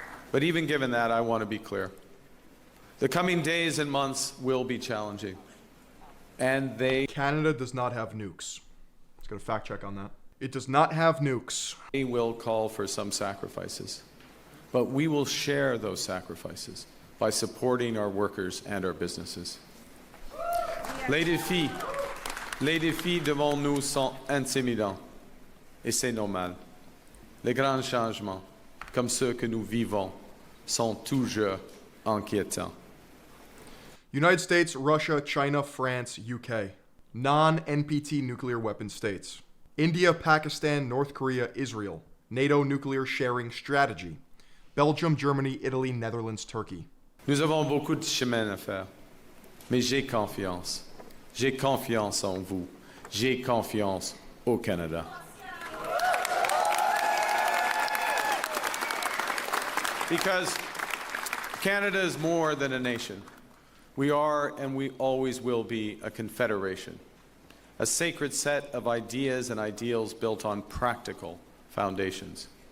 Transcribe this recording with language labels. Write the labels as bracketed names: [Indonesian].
[English] But even given that, I want to be clear. The coming days and months will be challenging. And Canada does not have nukes. Let's get a fact check on that. It does not have nukes. they will call for some sacrifices. But we will share those sacrifices by supporting our workers and our businesses. [French] Les défis devant nous sont intimidants. Et c'est normal. Les grands changements, comme ceux que nous vivons, sont toujours inquiétants. [English] United States, Russia, China, France, UK. Non-NPT nuclear weapon states. India, Pakistan, North Korea, Israel. NATO nuclear sharing strategy. Belgium, Germany, Italy, Netherlands, Turkey. [French] Nous avons beaucoup de chemin à faire, mais j'ai confiance. J'ai confiance en vous. J'ai confiance au Canada. [English] Because Canada is more than a nation. We are and we always will be a confederation, a sacred set of ideas and ideals built on practical foundations.